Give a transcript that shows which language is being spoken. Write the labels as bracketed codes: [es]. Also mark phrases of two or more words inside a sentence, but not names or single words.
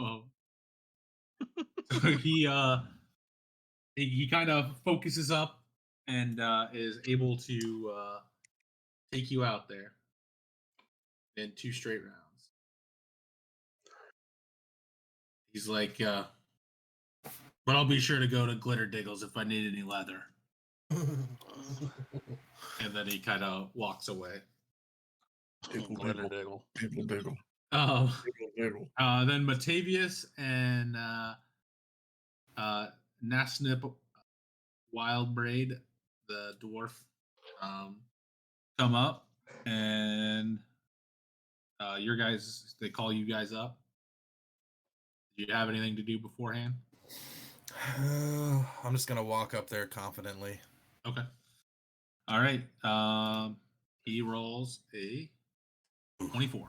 [en] So he kind of focuses up and is able to take you out there in 2 straight rounds. He's like, but I'll be sure to go to Glitter Diggles if I need any leather. And then he kind of walks away. Diggle Glitter diggle. diggle. Diggle diggle. Diggle Diggle. Then Matavius and Nasnip Wildbraid, the dwarf, come up, and your guys, they call you guys up. Do you have anything to do beforehand? I'm just gonna walk up there confidently. Okay. All right. He rolls a 24.